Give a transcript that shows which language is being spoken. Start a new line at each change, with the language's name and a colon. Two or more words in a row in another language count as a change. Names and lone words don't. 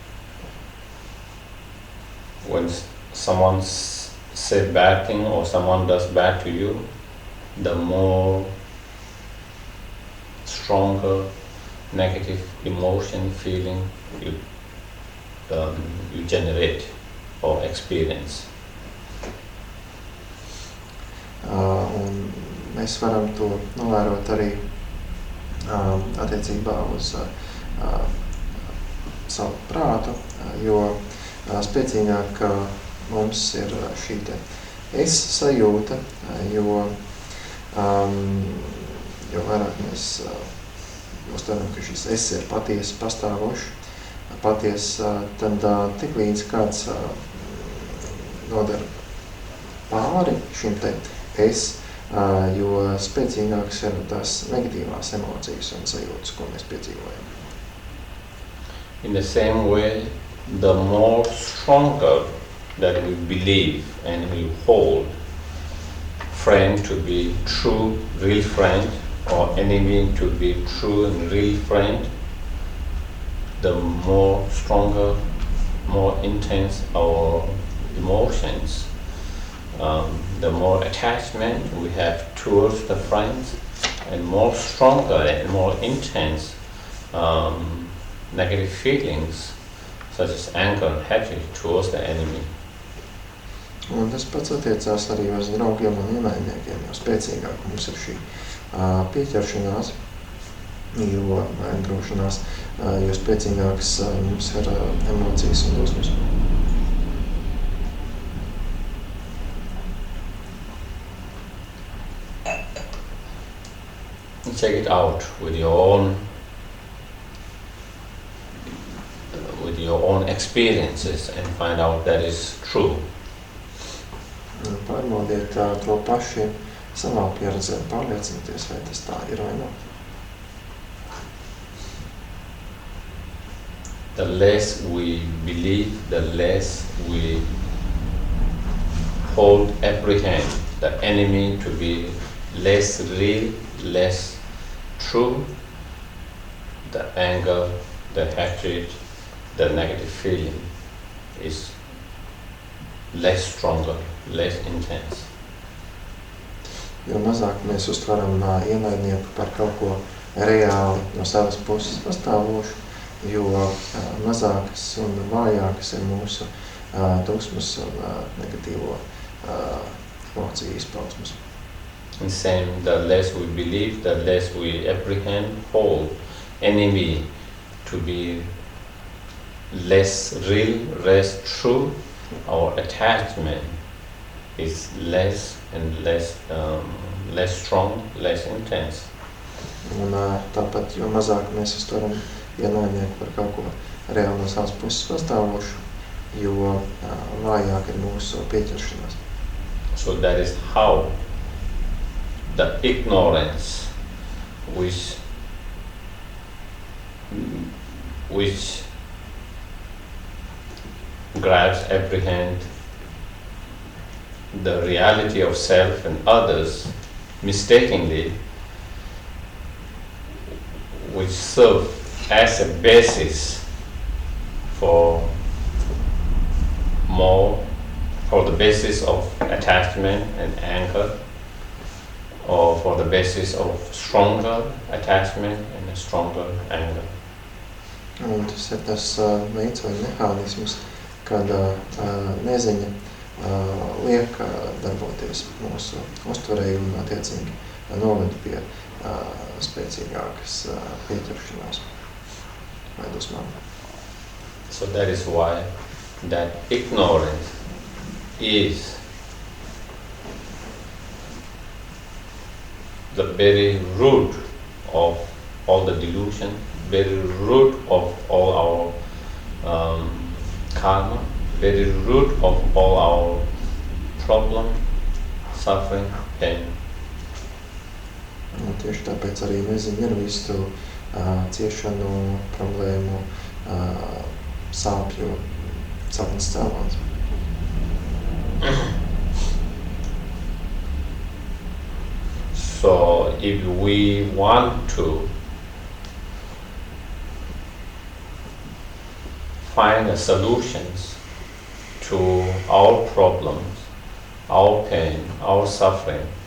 English: When someone says bad thing or someone does bad to you, the more stronger negative emotion, feeling you generate or experience.
Latvian: Un mēs varam to novērot arī attiecībā uz savu prātu, jo spēcīgāk mums ir šī te es sajūta, jo vairāk mēs uztveram, ka šis es ir patiesi pastāvošs, tad tik līdz kāds nodara pāri šim te es, jo spēcīgāks ir tās negatīvās emocijas un sajūtas, ko mēs piedzīvojam.
English: In the same way, the more stronger that we believe and we hold friend to be true, real friend, or enemy to be true and real friend, the more stronger, more intense our emotions, the more attachment we have towards the friends, and more stronger and more intense negative feelings such as anger and hatred towards the enemy.
Latvian: Un tas pats attiecās arī uz draugiem un ienaidniekiem, jo spēcīgāk mums ir šī pieķeršanās, jo drošinās, jo spēcīgāks mums ir emocijas un dusmas.
English: Check it out with your own experiences and find out that is true.
Latvian: Pārbaudiet to paši savā pieredzē, pārliecinieties, vai tas tā ir vai nav.
English: The less we believe, the less we hold, apprehend the enemy to be less real, less true, the anger, the hatred, the negative feeling is less stronger, less intense.
Latvian: Jo mazāk mēs uztveram ienaidnieku par kaut ko reāli no savas puses pastāvošu, jo mazākas un vājākas ir mūsu dusmas un negatīvo emociju izpausmes.
English: And same, the less we believe, the less we apprehend, hold enemy to be less real, less true, our attachment is less and less strong, less intense.
Latvian: Un tāpat, jo mazāk mēs uztveram ienaidnieku par kaut ko reāli no savas puses pastāvošu, jo vājāk ir mūsu pieķeršanās.
English: So that is how the ignorance which grabs, apprehend the reality of self and others mistakenly, which serve as a basis for the basis of attachment and anger, or for the basis of stronger attachment and a stronger anger.
Latvian: Un tas ir tas veids vai mehānisms, kad neziņa liek darboties mūsu uztverei un attiecīgi noved pie spēcīgākas pieķeršanās vai dusmām.
English: So that is why that ignorance is the very root of all the delusion, very root of all our karma, very root of all our problem, suffering, pain.
Latvian: Un tieši tāpēc arī neziņa ir visu ciešanu, problēmu, sāpju saknes cēlonis.
English: So if we want to find the solutions to our problems, our pain, our suffering,